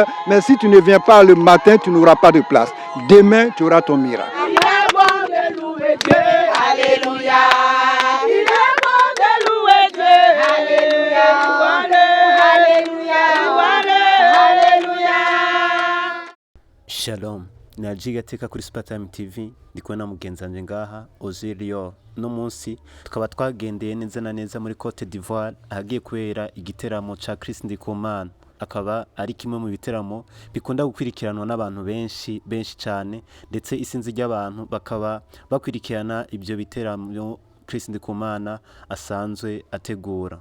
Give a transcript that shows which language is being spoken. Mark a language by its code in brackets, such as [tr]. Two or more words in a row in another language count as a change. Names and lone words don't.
[fr] Mais si tu ne viens pas le matin, tu n'auras pas de place. Demain, tu auras ton miracle. Il est bon de louer Dieu, alléluia. Il est bon de louer Dieu, alléluia. Alléluia, alléluia. [rn] Shalom, najiga teka kuri Spatime TV ndi kubona mugenzi wanje ngaha Ozilio. No munsi tukaba twagendeye neza na neza muri Côte d'Ivoire ahagiye kubera igiteramo ca Christ Ndikumana. Akaba ari kimwe mu biteramo bikunda gukwirikiranwa n'abantu benshi cyane, ndetse isinzi ry'abantu bakaba bakwirikirana ibyo biteramo Christ Ndikumana asanzwe ategura.